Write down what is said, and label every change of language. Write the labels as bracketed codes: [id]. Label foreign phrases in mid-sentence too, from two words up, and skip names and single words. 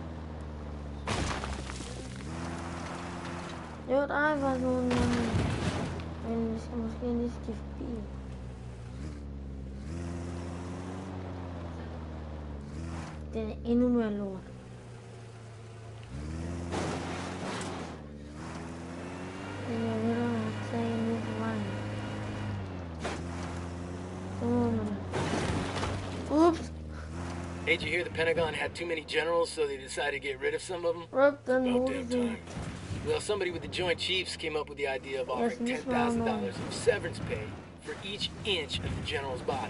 [da] Jo, der er faktisk nogen, men vi skal måske lige skifte bil. Den er endnu mere lort. Den er ved at tage en ud på vejen. [en] Oops. Hey, did you hear the Pentagon had too many generals, so they decided to get rid of some of them? Rip the About damn movie. time. Well, somebody with the Joint Chiefs came up with the idea of offering $10,000 of severance pay for each inch of the general's body.